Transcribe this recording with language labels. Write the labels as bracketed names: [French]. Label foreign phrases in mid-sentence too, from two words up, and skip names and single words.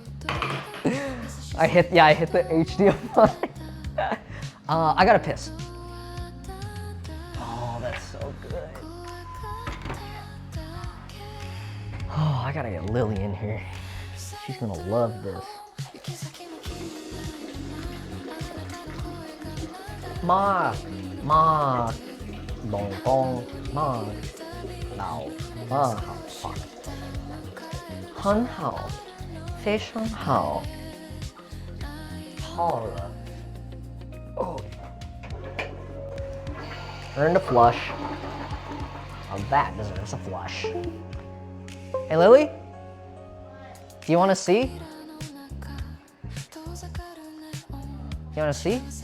[English] I hit the HDMI. I gotta piss. Oh, that's so good. Oh, I gotta get Lily in here. She's gonna love this. Ma, dong dong, ma, lao, ma, [Chinese] hao,很好，非常好，好了。Oh. [English] Earned a flush. Oh, that deserves a flush. Hey, Lily? Do you want to see? You want to see?